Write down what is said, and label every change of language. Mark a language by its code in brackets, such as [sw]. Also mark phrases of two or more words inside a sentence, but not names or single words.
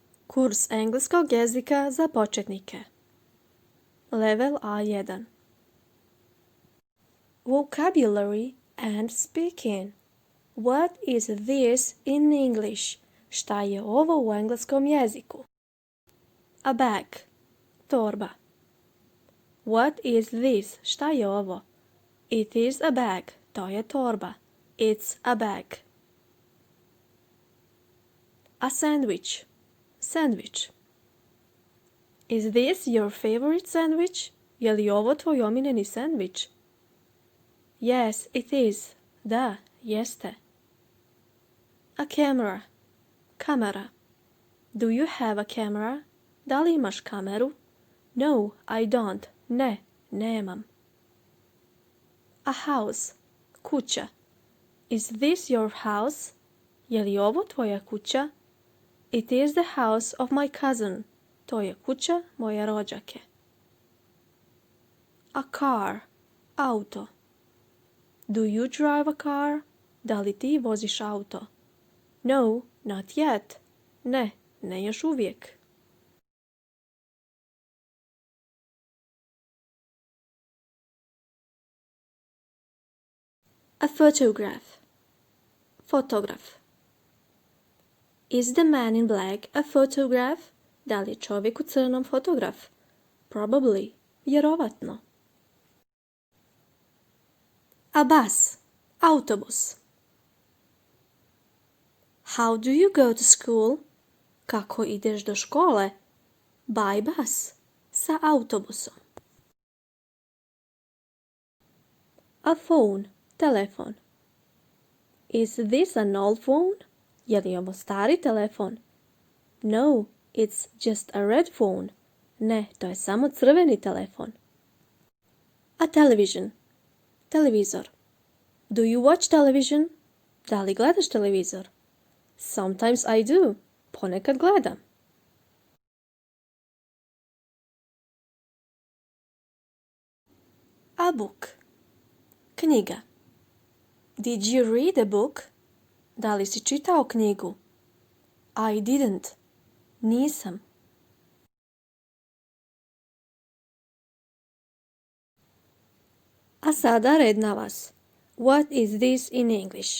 [bs] Kurs engleskog jezika za početnike. [en] Level A1. Vocabulary and speaking. What is this in English? [bs] Šta je ovo u engleskom jeziku? [en] A bag. Torba. What is this? [bs] Šta je ovo? [en] It is a bag. [bs] To je torba. [en] It's a bag. A sandwich. Sandwich. Is this your favorite sandwich? [bs] Je li ovo tvoj omiljeni sandvič? [en] Yes, it is. [bs] Da, jeste. [en] A camera. Kamera. Do you have a camera? [bs] Da li imaš kameru? [en] No, I don't. [bs] Ne, nemam. [en] A house. Kuća. Is this your house? [bs] Je li ovo tvoja kuća? [en] It is the house of my cousin. [bs] To je kuća moje rođake. [en] A car. Auto. Do you drive a car? [bs] Da li ti voziš auto? [en] No, not yet. [bs] Ne, ne još uvijek. [en] A photograph. [bs] Fotograf. [en] Is the man in black a photograph? [bs] Da li je čovjek u crnom fotograf? [en] Probably. Vjerovatno. A bus. Autobus. How do you go to school? [bs] Kako ideš do škole? [en] By bus. [bs] Sa autobusom. [en] A phone. Telefon. Is this an old phone? [bs] Je li ovo stari telefon? [en] No, it's just a red phone. [bs] Ne, to je samo crveni telefon. [en] A television. Televizor. Do you watch television? [bs] Da li gledaš televizor? [en] Sometimes I do. [bs] Ponekad gledam. [en] A book. Knjiga. Did you read a book? [bs] Da li si čitao knjigu? [en] I didn't. [bs] Nisam. A sada red na vas. [en] What is this in English?